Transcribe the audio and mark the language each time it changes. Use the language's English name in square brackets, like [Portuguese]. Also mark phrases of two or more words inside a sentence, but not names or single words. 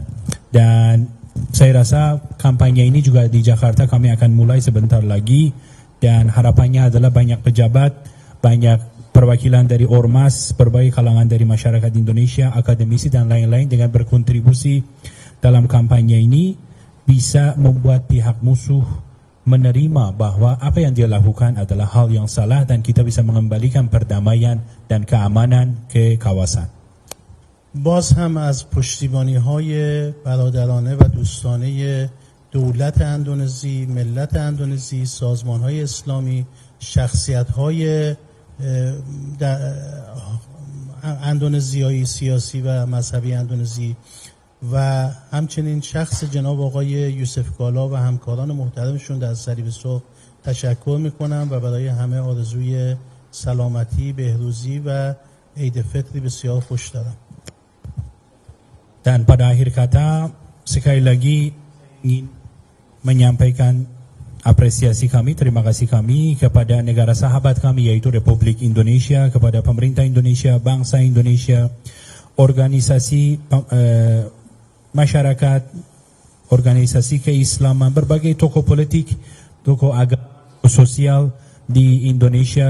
[Indonesian] Dan saya rasa kampanye ini juga di Jakarta kami akan mulai sebentar lagi, dan harapannya adalah banyak pejabat, banyak perwakilan dari ormas, berbagai kalangan dari masyarakat Indonesia, akademisi dan lain-lain dengan berkontribusi dalam kampanye ini bisa membuat pihak musuh menerima bahwa apa yang dia lakukan adalah hal yang salah dan kita bisa mengembalikan perdamaian dan keamanan ke kawasan. [Persian] باز هم از پشتیبانی‌های برادرانه و دوستانه دولت اندونزی، ملت اندونزی، سازمان‌های اسلامی، شخصیت‌های اندونزیایی سیاسی و مذهبی اندونزی و همچنین شخص جناب آقای یوسف کالا و همکاران محترمشون در صلیب سرخ تشکر می‌کنم و برای همه آرزوی سلامتی، بهروزی و عید فطری بسیار خوش دارم. [Indonesian] Dan pada akhir kata, sekali lagi ingin menyampaikan apresiasi kami, terima kasih kami kepada negara sahabat kami yaitu Republik Indonesia, kepada pemerintah Indonesia, bangsa Indonesia, organisasi masyarakat, organisasi keislaman, berbagai tokoh politik, tokoh agama, sosial di Indonesia.